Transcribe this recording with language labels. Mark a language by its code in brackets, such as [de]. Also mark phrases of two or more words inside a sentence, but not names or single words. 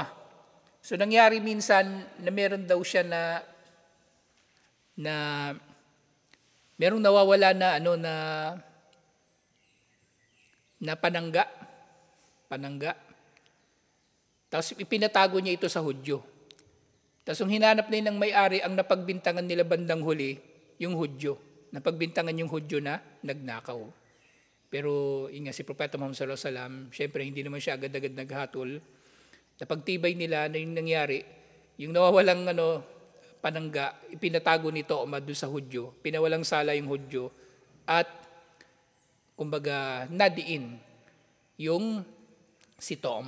[tl] So nangyari minsan na meron daw siya na merong nawawala na panangga. Tapos ipinatago niya ito sa Hudyo. Tapos yung hinanap na ng may-ari, ang napagbintangan nila bandang huli, yung Hudyo. Napagbintangan yung Hudyo na nagnakaw. Pero yun nga, si Propeta Muhammad [ar] صلى الله عليه وسلم, [tl] syempre hindi naman siya agad-agad naghatol. Napagtibay nila na yung nangyari, yung nawawalang panangga, ipinatago nito doon sa Hudyo. Pinawalang sala yung Hudyo at kumbaga nadiin yung si To'ma.